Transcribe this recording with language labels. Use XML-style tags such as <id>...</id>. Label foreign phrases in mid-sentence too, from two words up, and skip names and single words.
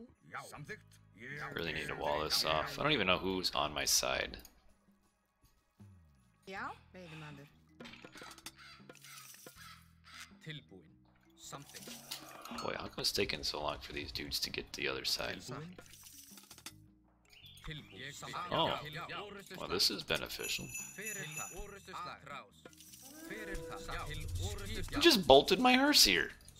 <en>Really need to wall this off. I don't even know who's on my side.</en> <is>Já, veiðimaður. Tilbúin.</is> <en>Something. Boy, how come it's taking so long for these dudes to get to the other side? Oh, well, this is beneficial. You just bolted my hearse here.</en>